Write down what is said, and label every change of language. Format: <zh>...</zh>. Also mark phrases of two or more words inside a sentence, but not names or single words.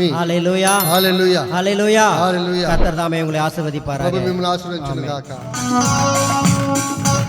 <te>హల్లెలూయా, హల్లెలూయా, హల్లెలూయా, హల్లెలూయా.</te> <ta>కర్తర్ தாமே உங்களை ஆசீர்வதிப்பாராக.</ta> <te>ప్రభు మిమ్మల్ని ఆశీర్వదించును గాక.</te>